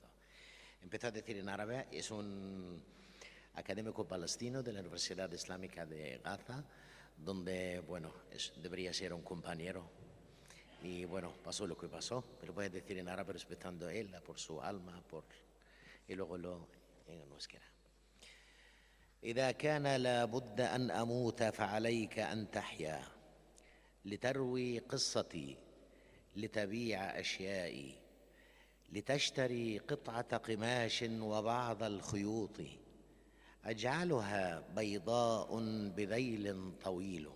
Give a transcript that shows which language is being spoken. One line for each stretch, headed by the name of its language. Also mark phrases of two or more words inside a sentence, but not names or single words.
Spanish: Empiezo a decir en árabe, es un académico palestino de la Universidad Islámica de Gaza, donde, bueno, debería ser un compañero. Y, bueno, pasó lo que pasó, pero voy a decir en árabe respetando a él, por su alma, y luego lo en euskera.
Arabic: إذا كان لابد أن أموت فعليك أن تحيا لتروي قصتي لتبيع أشيائي لتشتري قطعة قماش وبعض الخيوط أجعلها بيضاء بذيل طويل